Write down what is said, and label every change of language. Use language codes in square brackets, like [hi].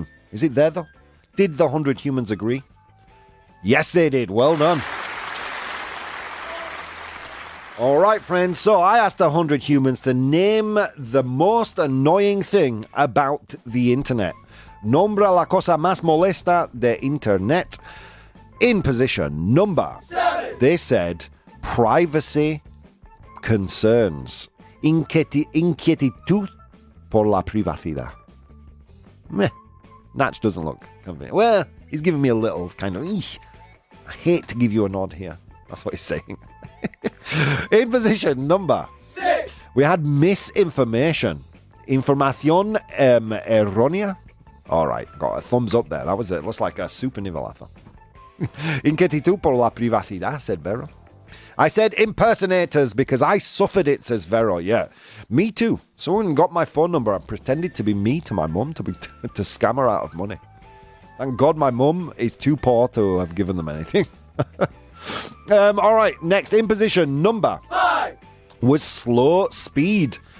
[en] Is it there, though? Did the 100 humans agree? Yes, they did. Well done. All right, friends. So I asked 100 humans to name the most annoying thing about the internet. [es] Nombra la cosa más molesta de internet. [en] In position number 7. They said privacy concerns. [es] Inquietud por la privacidad. Meh. [en] Natch doesn't look convinced. Well, he's giving me a little kind of, I hate to give you a nod here. That's what he's saying. In position number 6, we had misinformation. [es] Información errónea. [en] All right, got a thumbs up there. That was it. Looks like a super nivelazo. [es] Inquietud por la privacidad, [en] said Vero. I said impersonators because I suffered it, says Vero. Yeah, me too. Someone got my phone number and pretended to be me to my mum to scam her out of money. Thank God my mum is too poor to have given them anything. All right, next in position number 5 was slow speed.